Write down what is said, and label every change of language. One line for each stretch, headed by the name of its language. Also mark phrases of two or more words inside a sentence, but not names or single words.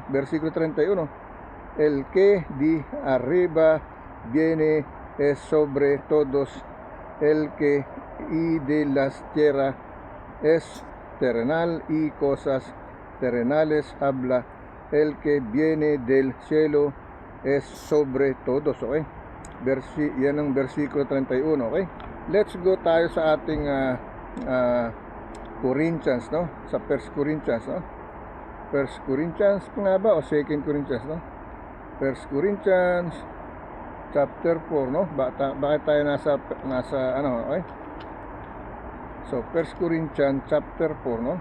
Spanish: Versículo 31, el que de arriba viene es sobre todos, el que y de las tierras es terrenal y cosas terrenales habla, el que viene del cielo es sobre todos.
Filipino: Okay? Yan ang versikulo 31. Okay?
English: Let's go
Filipino: tayo sa ating Corinthians, no? Sa 1 Corinthians, no? 1 Corinthians nga ba o 2 Corinthians, no? 1 Corinthians chapter 4, no? Bakit tayo nasa ano, okay? So 1 Corinthians chapter 4, no?